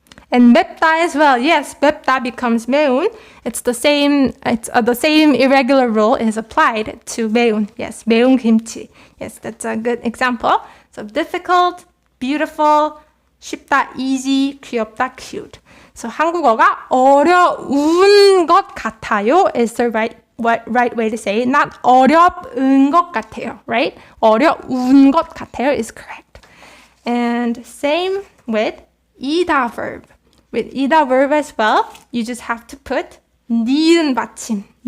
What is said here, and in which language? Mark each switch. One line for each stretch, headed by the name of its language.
English: And 맵다 as well. Yes, 맵다 becomes 매운. The same irregular rule is applied to 매운.
Korean: Yes, 매운 김치.
English: Yes, that's a good example. So difficult, beautiful, 쉽다, easy, 귀엽다, cute. So
Korean: 한국어가 어려운 것 같아요
English: is the right way to say it. Not
Korean: 어려운 것 같아요,
English: right?
Korean: 어려운 것 같아요
English: is correct. And same with 이다 verb. With 이다 verb as well, you just have to put 니은 받침.